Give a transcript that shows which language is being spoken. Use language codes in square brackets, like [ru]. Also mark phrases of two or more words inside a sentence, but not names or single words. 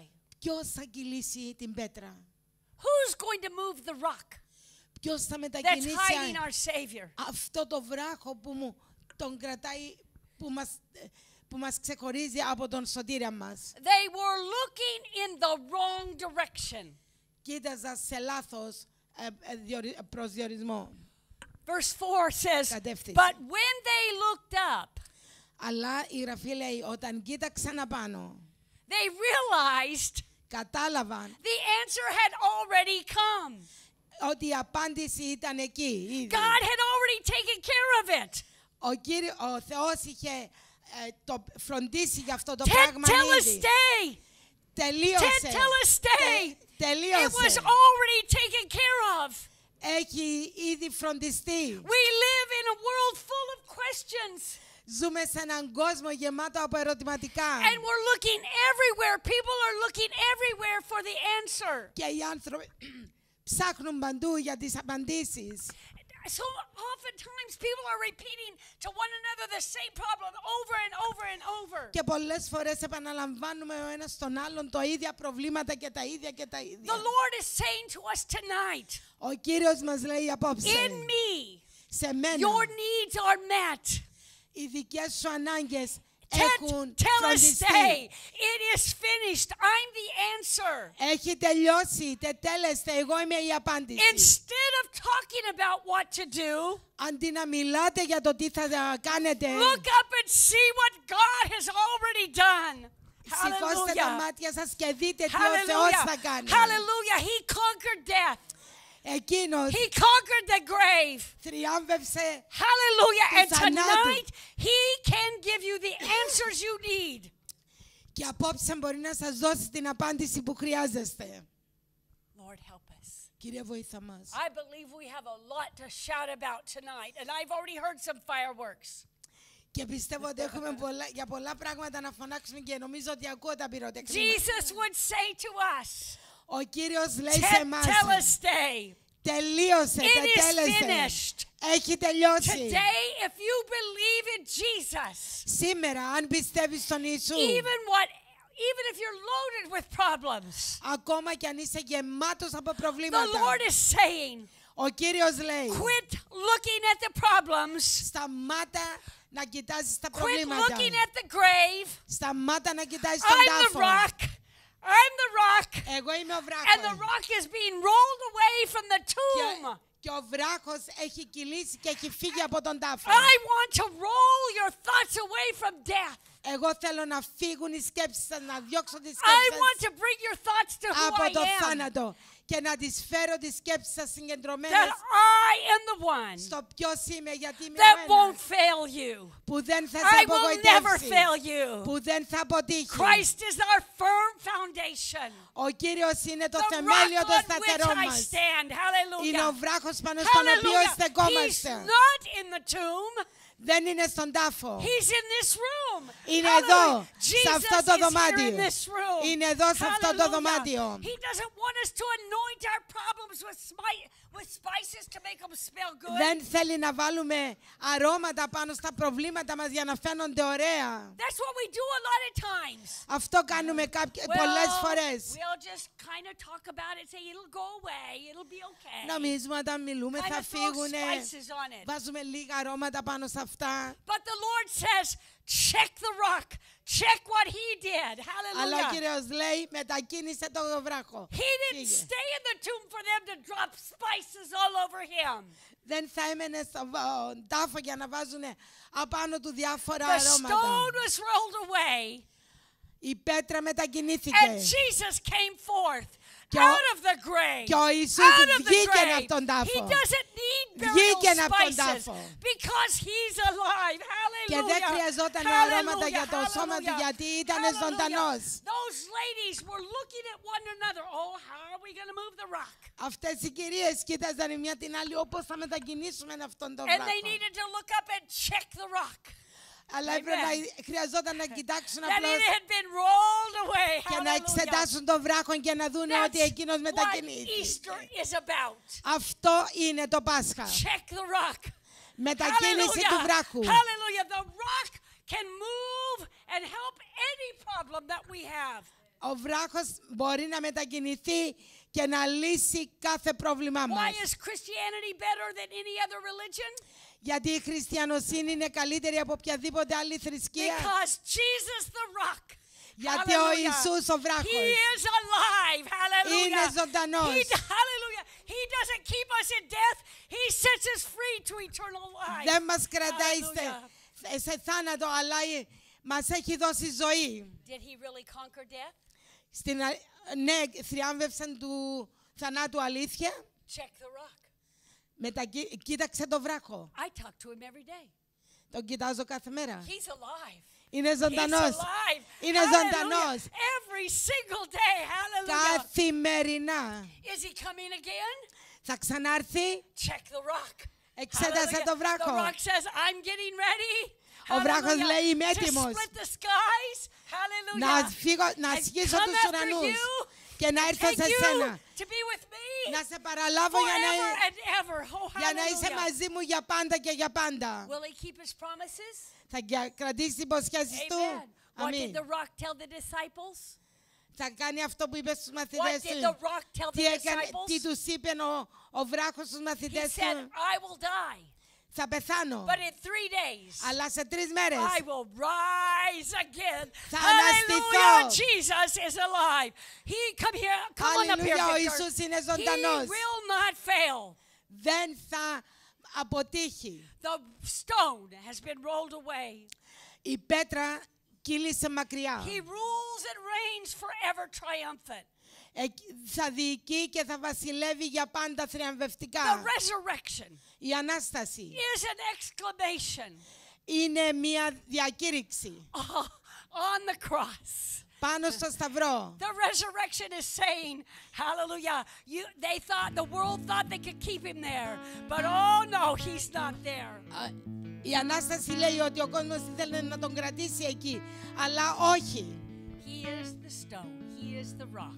[el] Ποιος θα κυλήσει την πέτρα? [en] Who's going to move the rock [el] Ποιος θα [en] that's [el] μετακινήσει [en] hiding our Savior? [el] αυτό το βράχο που τον κρατάει, που μας ξεχωρίζει από τον σωτήρα μας? [en] They were looking in the wrong direction. [el] Κοίταζα σε λάθος προσδιορισμό. [en] Verse 4 says, [el] Κατεύθυνση. [en] but when they looked up, [el] Αλλά η Γραφή λέει, όταν κοίταξαν απάνω, [en] they realized [el] κατάλαβαν [en] the answer had already come. [el] ότι η απάντηση ήταν εκεί ήδη. [en] God had already taken care of it. [el] Ο Θεός είχε το φροντίσει για αυτό το πράγμα ήδη. Telestai. Τελείωσε. Telestai. [en] It was [el] Τελείωσε. [en] already taken care of. [el] Έχει ήδη φροντιστεί. [en] We live in a world full of questions. [el] Ζούμε σε έναν κόσμο γεμάτο από ερωτηματικά. [en] And we're looking everywhere. People are looking everywhere for the answer. [el] Και οι άνθρωποι ψάχνουν παντού για τις απαντήσεις. [en] So oftentimes people are repeating to one another the same problem over and over and over. [el] Και πολλές φορές επαναλαμβάνουμε ο ένας τον άλλον τα ίδια προβλήματα και τα ίδια και τα ίδια. [en] The Lord is saying to us tonight, [el] Ο Κύριος μας λέει απόψε, [en] in me, [el] σε μένα [en] your needs are met. [el] οι δικές σου ανάγκες έχουν Telestai. φροντιστεί. [en] It is finished. I'm the answer. [el] Έχει τελειώσει, τετέλεστε, εγώ είμαι η απάντηση. [en] Instead of talking about what to do, [el] Αντί να μιλάτε για το τι θα κάνετε, [en] look up and see what God has already done. [el] σηκώστε τα [en] Hallelujah. [el] μάτια σας και δείτε τι ο Θεός θα [en] Hallelujah. [el] κάνει. [en] Hallelujah. He conquered death. [el] Εκείνος [en] He conquered the grave. [el] θριάμβευσε [en] Hallelujah. And [el] το θανάτου. [en] tonight, He can give you the answers you need. [el] και απόψε μπορεί να σας δώσει την απάντηση που χρειάζεστε. [en] Lord, help us. [el] Κύριε, βοήθα μας. [en] I believe we have a lot to shout about tonight, and I've already heard some fireworks. [el] Και πιστεύω ότι έχουμε για πολλά πράγματα να φωνάξουμε και νομίζω ότι ακούω τα πυροτεχνήματα. [en] Jesus would say to us, [el] Ο Κύριος λέει σε εμάς, Telestai. τελείωσε, [en] It is [el] τετέλεσε. [en] finished. [el] Έχει τελειώσει. [en] Today, if you believe in Jesus, [el] Σήμερα, αν πιστεύεις στον Ιησού, [en] even if you're loaded with problems, [el] ακόμα κι αν είσαι γεμάτος από [en] the [el] προβλήματα, [en] Lord is saying, [el] ο Κύριος λέει, [en] quit looking at the problems, [el] σταμάτα να κοιτάζεις τα [en] quit [el] προβλήματα. [en] looking at the grave. [el] Σταμάτα να κοιτάζεις τον [en] I'm the [el] τάφο. [en] rock. I'm the rock. [el] Εγώ είμαι ο [en] And the [el] βράχος. [en] rock is being rolled away from the tomb. [el] Και ο βράχος έχει κυλήσει και έχει φύγει από τον τάφο. [en] I want to roll your thoughts away from death. [el] Εγώ θέλω να φύγουν οι σκέψεις σας, να διώξω τις [en] I [el] σκέψεις [en] want [el] σας [en] to bring your thoughts to who [el] από [en] I [el] το [en] am. [el] θάνατο και να τις φέρω τις σκέψεις σας [en] That [el] συγκεντρωμένες [en] I am the one [el] στο ποιος είμαι, γιατί είμαι [en] that [el] ο [en] won't [el] ένας [en] fail you. [el] που δεν θα σε [en] I will never [el] απογοητεύσει, [en] fail you. [el] που δεν θα αποτύχει. [en] Christ is our firm foundation. [el] Ο Κύριος είναι το [en] The [el] θεμέλιο [en] rock [el] το [en] on [el] σταθερό [en] which I [el] μας. [en] stand. [el] Είναι ο [en] Hallelujah. [el] βράχος πάνω στον οποίο [en] Hallelujah. He's [el] στεκόμαστε. [en] not in the tomb. [el] Δεν είναι στον τάφο. [en] He's in this room. [el] Είναι [en] Hallelujah. [el] εδώ, σε [en] Jesus [el] αυτό το [en] is here [el] δωμάτιο. [en] in this room. [el] Είναι εδώ, σε αυτό το [en] Hallelujah. [el] δωμάτιο. [en] He doesn't want us to anoint our problems with spices to make them smell good. [el] Δεν θέλει να βάλουμε αρώματα πάνω στα προβλήματα μας για να φαίνονται ωραία. [en] That's what we do a lot of times. [el] Αυτό κάνουμε πολλές φορές. [en] We'll just kind of talk about it, say it'll go away, it'll be okay. [el] Νομίζουμε όταν μιλούμε [en] Kind [el] θα [en] of throw [el] φύγουνε. [en] spices on it. [el] Βάζουμε λίγα αρώματα πάνω σε αυτά. [en] But the Lord says, check the rock. Check what he did. [el] Αλλά ο [en] Hallelujah. [el] Κύριος λέει μετακίνησε το βράχο. [en] He didn't [el] Φύγε. [en] stay in the tomb for them to drop spices all over him. [el] Δεν θα έμενε στον τάφο για να βάζουν απάνω του διάφορα [en] The [el] αρώματα. [en] stone was rolled away, [el] Η πέτρα [en] and [el] μετακινήθηκε. [en] Jesus came forth [el] Και [en] out of the grave. [el] και ο Ιησούς [en] Out of the [el] βγήκε [en] grave. [el] από τον τάφο. [en] He doesn't need [el] Βγήκε [en] burial [el] από τον [en] spices [el] τάφο. [en] because he's alive. [el] Και δεν [en] Hallelujah. [el] χρειαζόταν [en] Hallelujah. [el] αρώματα για το σώμα του, [en] Hallelujah. [el] γιατί ήταν [en] Hallelujah. [el] ζωντανός. [en] Those ladies were looking at one another. Oh, how are we going to move the rock? [el] Αυτές οι κυρίες κοίταζαν η μια την άλλη, όπως θα μετακινήσουμε αυτόν τον [en] And they [el] βράχο. [en] needed to look up and check the rock. [el] Αλλά χρειαζόταν να κοιτάξουν [en] That [el] απλώς [en] it had been rolled away. [el] και να [en] Hallelujah. [el] εξετάσουν τον βράχο και να δουν ότι εκείνος [en] What [el] μετακινήθηκε. [en] Easter is about. [el] Αυτό είναι το Πάσχα. [en] Check the rock. [el] Μετακίνηση του βράχου. [en] Hallelujah. The rock can move and help any problem that we have. [el] Ο βράχος μπορεί να μετακινηθεί και να λύσει κάθε πρόβλημά [en] Why [el] μας. [en] is Christianity better than any other religion? [el] Γιατί η χριστιανοσύνη είναι καλύτερη από οποιαδήποτε άλλη θρησκεία. [en] Because Jesus the rock. [el] Γιατί ο [en] Hallelujah. [el] Ιησούς ο βράχος [en] He is alive. Hallelujah. [el] είναι ζωντανός. [en] Hallelujah. He doesn't keep us in death. He sets us free to eternal life. [el] Δεν μας κρατάει [en] Hallelujah. [el] σε θάνατο, αλλά μας έχει δώσει ζωή. [en] Did he really conquer death? [el] Ναι, θριάμβευσαν του θανάτου αλήθεια. [en] Check the rock. [el] Κοίταξε το βράχο. [en] I talk to him every day. [el] Τον κοιτάζω κάθε μέρα. [en] He's alive. [el] Είναι ζωντανός. [en] He's alive. [el] Είναι [en] Hallelujah. [el] ζωντανός. [en] Every single day. Hallelujah. [el] Καθημερινά. [en] Is he coming again? [el] Θα ξανάρθει. [en] Check the rock. [el] Εξέτασε το [en] The [el] βράχο. [en] rock says, I'm getting ready. [el] Ο βράχος [en] Hallelujah. [el] λέει, είμαι [en] To [el] έτοιμος [en] split the skies. Hallelujah. [el] να [en] And [el] ασχίσω [en] come [el] τους [en] after [el] ουρανούς [en] you. [el] και να έρθω [en] Take [el] σε [en] you [el] σένα. [en] to be with me. [el] Να σε παραλάβω [en] Forever and ever. Oh, [el] για να είσαι [en] hallelujah. [el] μαζί μου για πάντα και για πάντα. [en] Will he keep his promises? [el] Θα κρατήσει τις υποσχέσεις του. [en] Amen. What did [el] Αμήν. [en] the rock tell the disciples? [el] Θα κάνει αυτό που είπε στους [en] What [el] μαθητές [en] did the [el] του. [en] rock tell [el] Τι [en] the [el] έκανε, τι [en] disciples? [el] τους είπε ο βράχος στους [en] He [el] μαθητές [en] said, [el] του. [en] I will die, [el] Θα πεθάνω, [en] but in 3 days [el] αλλά σε 3 μέρες [en] I will rise again. [el] Θα [en] Hallelujah! [el] αναστηθώ. [en] Jesus is alive. Come on up here, [el] Αλληλούια, ο [en] Victor. [el] Ιησούς είναι [en] He [el] ζωντανός. [en] will not fail. [el] Δεν θα αποτύχει. [en] The stone has been rolled away. [el] Η πέτρα κύλησε μακριά. [en] He rules and reigns forever triumphant. [el] Θα διοικεί και θα βασιλεύει για πάντα [en] The [el] θριαμβευτικά. [en] resurrection [el] Η Ανάσταση [en] is an exclamation [el] είναι μια διακήρυξη [en] on the cross. [el] πάνω στο σταυρό. [en] The resurrection is saying, hallelujah, the world thought they could keep him there, but oh no, he's not there. [el] Η Ανάσταση λέει ότι ο κόσμος ήθελε να τον κρατήσει εκεί, αλλά όχι. [en] He is the stone, he is the rock